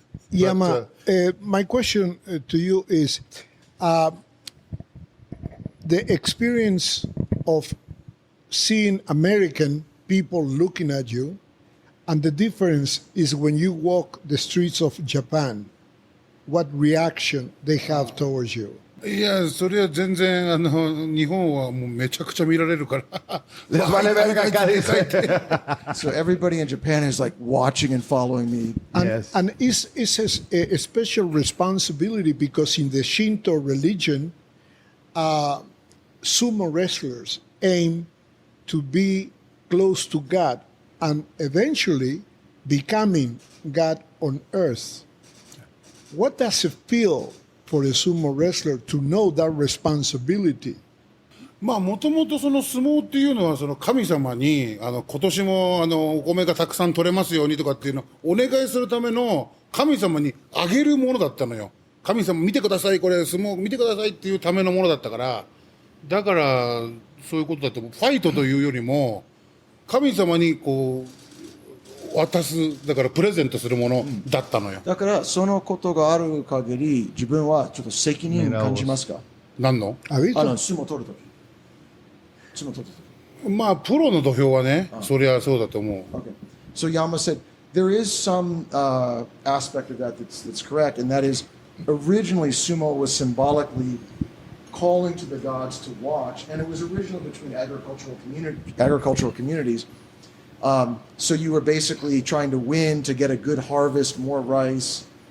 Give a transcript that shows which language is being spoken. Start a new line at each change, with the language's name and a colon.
English: Yama, my question to you is the experience of seeing American people looking at you, and the difference is when you walk the streets of Japan, what reaction they have towards you.
Japanese: いや、それは全然日本はもうめちゃくちゃ見られるから。
Spanish: Les vale verga acá, dice.
English: So everybody in Japan is like watching and following me. And it's a special responsibility because in the Shinto religion, sumo wrestlers aim to be close to God and eventually becoming God on earth. What does it feel for a sumo wrestler to know that responsibility?
Japanese: まあもともとその相撲っていうのはその神様に今年もお米がたくさん取れますようにとかっていうのをお願いするための神様にあげるものだったのよ。神様見てください、これ相撲見てくださいっていうためのものだったから、だからそういうことだとファイトというよりも神様にこう渡す、だからプレゼントするものだったのよ。だからそのことがある限り自分はちょっと責任を感じますか？何の？相撲取るとき。相撲取るとき。まあプロの土俵はね、そりゃそうだと思う。
English: Okay. So Yama said there is some aspect of that that's correct, and that is originally sumo was symbolically calling to the gods to watch, and it was originally between agricultural communities. So you were basically trying to win to get a good harvest, more rice.